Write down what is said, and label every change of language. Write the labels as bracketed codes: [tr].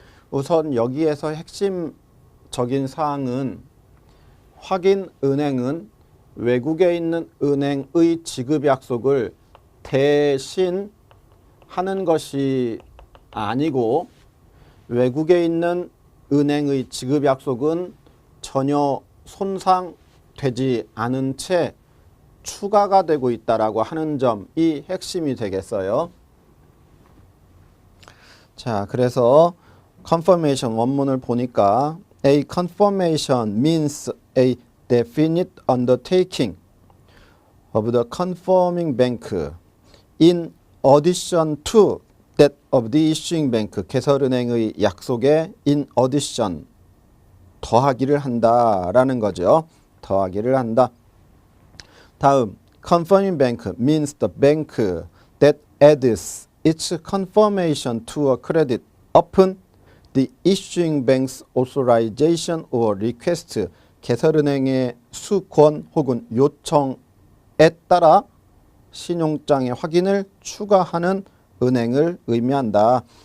[ko] 우선 여기에서 핵심적인 사항은 확인은행은 외국에 있는 은행의 지급 약속을 대신 하는 것이 아니고 외국에 있는 은행의 지급 약속은 전혀 손상되지 않은 채 추가가 되고 있다라고 하는 점이 핵심이 되겠어요. 자, 그래서 [en] confirmation [ko] 원문을 보니까 [en] A confirmation means a definite undertaking of the confirming bank in addition to that of the issuing bank. [ko] 개설은행의 약속에 in addition 더하기를 한다라는 거죠. 더하기를 한다. 다음 [en] confirming bank means the bank that adds its confirmation to a credit upon the issuing bank's authorization or request. [ko] 개설은행의 수권 혹은 요청에 따라 신용장의 확인을 추가하는 은행을 의미한다.